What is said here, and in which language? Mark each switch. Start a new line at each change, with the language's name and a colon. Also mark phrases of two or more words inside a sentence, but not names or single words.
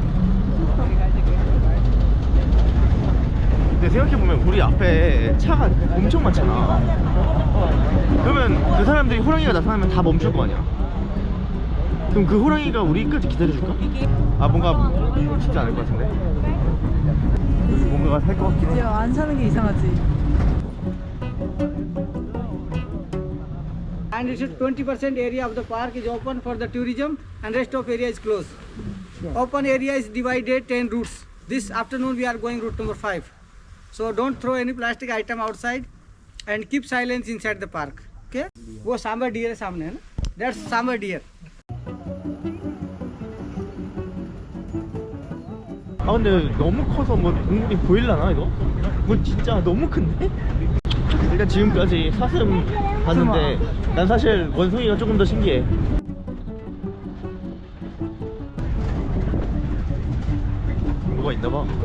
Korean: 근데 생각해보면 우리 앞에 차가 엄청 많잖아. 그러면 그 사람들이 호랑이가 나타나면 다 멈출 거 아니야. 그럼 그 호랑이가 우리까지 기다려줄까? 아 뭔가 쉽지 않을 것 같은데. 뭔가가 살 것 같긴 해. 이제 안 사는 게 이상하지.
English: And it is 20% area of the park is open for the tourism and rest of area is closed. Open area is divided 10 routes. This afternoon we are going route number 5. So don't throw any plastic item outside and keep silence inside the park.
Hindi: Okay? वो सांबर deer है सामने है ना?
English: That's सांबर deer.
Korean: 아 근데 너무 커서 뭐 동물이 보일라나 이거? 뭐 진짜 너무 큰데? 일단 지금까지 사슴 봤는데 난 사실 원숭이가 조금 더 신기해. 뭐가 있나봐.